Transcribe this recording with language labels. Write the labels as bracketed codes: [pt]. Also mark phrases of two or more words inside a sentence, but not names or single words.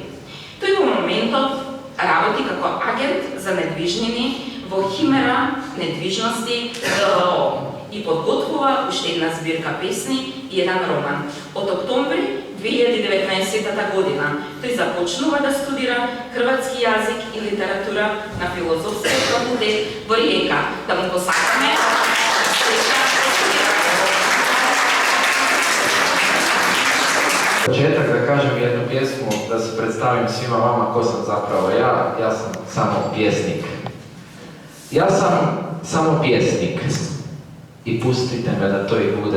[mk] Тој во моментот работи како агент за недвижнини во Химера недвижности ДОО и подготвува уште една збирка песни и еден роман. Од октомври 2019 година тој започнува да студира хрватски јазик и литература на Филозофскиот факултет во Риека. Да му посакаме [hr] Početak da kažem jednu pjesmu, da se predstavim svima vama ko sam zapravo ja. Ja sam samo pjesnik. Ja sam samo pjesnik i pustite me da to i budem.